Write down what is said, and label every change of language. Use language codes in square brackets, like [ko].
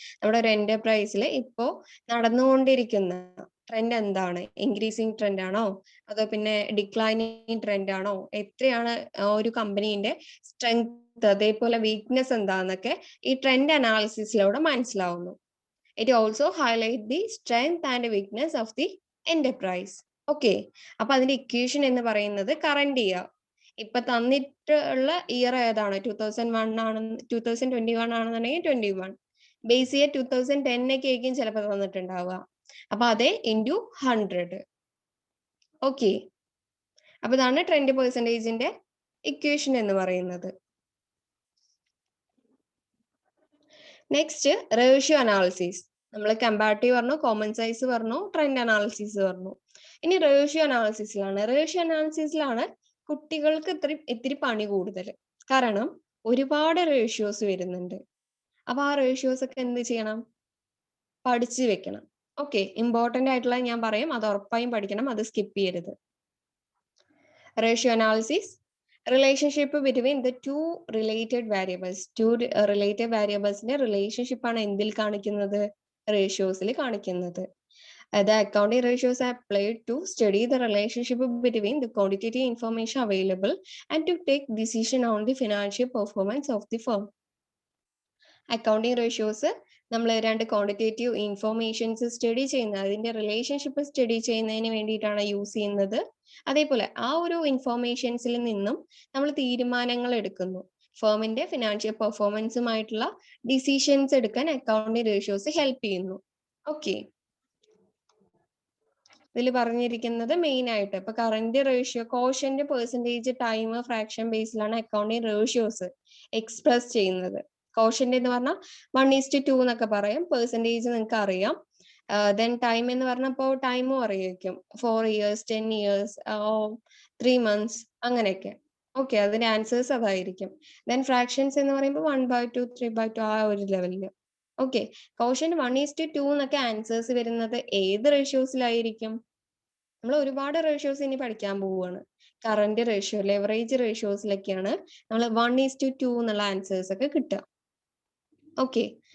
[ml] നമ്മുടെ ഒരു എന്റർപ്രൈസിൽ ഇപ്പോ നടന്നുകൊണ്ടിരിക്കുന്ന ട്രെൻഡ് എന്താണ്? ഇൻക്രീസിങ് ട്രെൻഡ് ആണോ, അതോ പിന്നെ ഡിക്ലൈനിങ് ട്രെൻഡ് ആണോ? എത്രയാണ് ഒരു കമ്പനീന്റെ സ്ട്രെങ്ത്, അതേപോലെ വീക്ക്നെസ് എന്താന്നൊക്കെ ഈ ട്രെൻഡ് അനാലിസിസിലൂടെ മനസ്സിലാവുന്നു. [en] It also highlight the strength and weakness of the enterprise. [ml] Okay, അപ്പൊ അതിന്റെ ഇക്വേഷൻ എന്ന് പറയുന്നത് കറന്റ് ഇയർ. ഇപ്പൊ തന്നിട്ടുള്ള ഇയർ ഏതാണ്? 2001 ആണ്, 2021 ആണെന്നുണ്ടെങ്കിൽ 21. ബേസ് ഇയർ 2010 ഒക്കെ ആയിരിക്കും ചിലപ്പോൾ തന്നിട്ടുണ്ടാവുക. അപ്പൊ അതേ ഇൻറ്റു 100. ഓക്കെ, അപ്പൊ ഇതാണ് ട്രെൻഡ് പെർസെന്റേജിന്റെ ഇക്വേഷൻ എന്ന് പറയുന്നത്. Next ratio analysis. നമ്മൾ കമ്പാരിറ്റീവ് പറഞ്ഞു, കോമൺ സൈസ് പറഞ്ഞു, ട്രെൻഡ് അനാലിസിസ് പറഞ്ഞു. ഇനി റേഷ്യോ അനാലിസിസിലാണ്. റേഷ്യോ അനാലിസിസിലാണ് കുട്ടികൾക്ക് ഇത്തിരി പണി കൂടുതൽ. കാരണം ഒരുപാട് റേഷ്യോസ് വരുന്നുണ്ട്. അപ്പൊ ആ റേഷ്യോസ് ഒക്കെ എന്ത് ചെയ്യണം? പഠിച്ചു വെക്കണം. ഓക്കെ, ഇമ്പോർട്ടന്റ് ആയിട്ടുള്ള ഞാൻ പറയും, അത് ഉറപ്പായും പഠിക്കണം, അത് സ്കിപ്പ് ചെയ്യരുത്. [en] Ratio analysis, relationship between the two related variables. [ml] Related വാരിയബിൾസിന്റെ relationship ആണ് എന്തിൽ കാണിക്കുന്നത്? റേഷ്യോസിൽ കാണിക്കുന്നത്. [en] The accounting ratios are applied to study the relationship between the quantitative information available and to take decision on the financial performance of the firm. [ml] Accounting ratios നമ്മൾ രണ്ട് quantitative informations study ചെയ്യുന്നത്, അതിന്റെ relationship study ചെയ്യുന്നതിന് വേണ്ടിയിട്ടാണ് use ചെയ്യുന്നത്. അതേപോലെ ആ ഒരു ഇൻഫോർമേഷൻസിൽ നിന്നും നമ്മൾ തീരുമാനങ്ങൾ എടുക്കുന്നു. ഫേമിന്റെ ഫിനാൻഷ്യൽ പെർഫോമൻസുമായിട്ടുള്ള ഡിസിഷൻസ് എടുക്കാൻ അക്കൗണ്ടിങ് റേഷ്യോസ് ഹെൽപ്പ് ചെയ്യുന്നു. ഓക്കെ, ഇതിൽ പറഞ്ഞിരിക്കുന്നത് മെയിൻ ആയിട്ട് ഇപ്പൊ current ratio, quotient, percentage, time, fraction ബേസിലാണ് അക്കൗണ്ടിങ് റേഷ്യോസ് എക്സ്പ്രസ് ചെയ്യുന്നത്. കോഷ്യന്റ് എന്ന് പറഞ്ഞാൽ 1:2 എന്നൊക്കെ പറയും. പെർസെന്റേജ് നിങ്ങൾക്ക് അറിയാം. ദെൻ ടൈം എന്ന് പറഞ്ഞപ്പോൾ ടൈമും അറിയായിരിക്കും. [en] 4 years, 10 years, 3 months അങ്ങനെയൊക്കെ. [ml] ഓക്കെ, അതിന്റെ ആൻസേഴ്സ് അതായിരിക്കും. ദെൻ ഫ്രാക്ഷൻസ് എന്ന് പറയുമ്പോൾ 1/2, 3/2 ആ ഒരു ലെവലില്. ഓക്കെ, കോഷ്യന്റ് 1:2 എന്നൊക്കെ ആൻസേഴ്സ് വരുന്നത് ഏത് റേഷ്യോസിലായിരിക്കും? നമ്മൾ ഒരുപാട് റേഷ്യോസ് ഇനി പഠിക്കാൻ പോവുകയാണ്. കറന്റ് റേഷ്യോ, ലെവറേജ് റേഷ്യോസിലൊക്കെയാണ് നമ്മൾ 1:2 എന്നുള്ള ആൻസേഴ്സ് ഒക്കെ കിട്ടുക. ഓക്കെ,